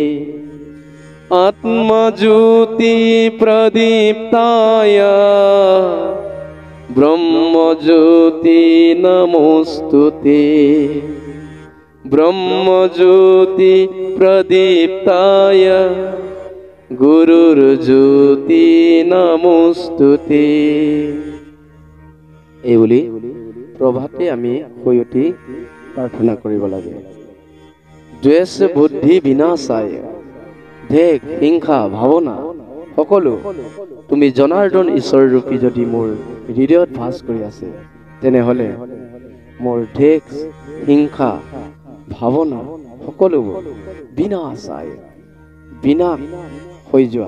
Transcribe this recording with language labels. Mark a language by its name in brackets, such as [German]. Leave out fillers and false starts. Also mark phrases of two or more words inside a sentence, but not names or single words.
[Sanskrit] आत्मा ज्योति प्रदीप्ताय, ब्रह्म ज्योति नमोस्तुते। ब्रह्म ज्योति प्रदीप्ताय, गुरुर ज्योति नमोस्तुते। [Assamese] এই বুলি প্ৰভাতে আমি শুই উঠি প্ৰাৰ্থনা কৰিব লাগে। [Sanskrit] দ্বেষ বুদ্ধি বিনাশায়, [Assamese] দেশ হিংসা ভাৱনা সকলো তুমি জনাৰ্দন ঈশ্বৰ ৰূপী যদি মোৰ হৃদয়ত ভাস কৰি আছে, তেনেহলে মোৰ দেশ হিংসা ভাৱনা সকলোবোৰ বিনাশায়, বিনাশ হৈ যোৱা।